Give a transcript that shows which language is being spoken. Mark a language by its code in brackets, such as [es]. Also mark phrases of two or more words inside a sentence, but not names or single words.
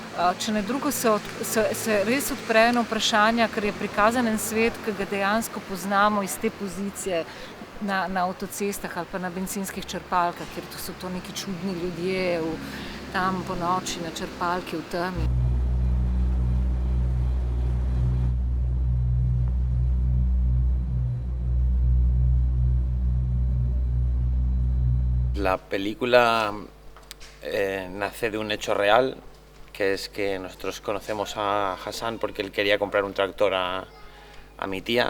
[sl] če ne drugo se res odpre eno vprašanje, ker je prikazan en svet, ki ga dejansko poznamo iz te pozicije na avtocestah ali pa na bencinskih črpalkah, ker so to neki čudni ljudje tam po noči na črpalki v temi. [es] La película nace de un hecho real, que es que nosotros conocemos a Hassan porque él quería comprar un tractor a mi tía.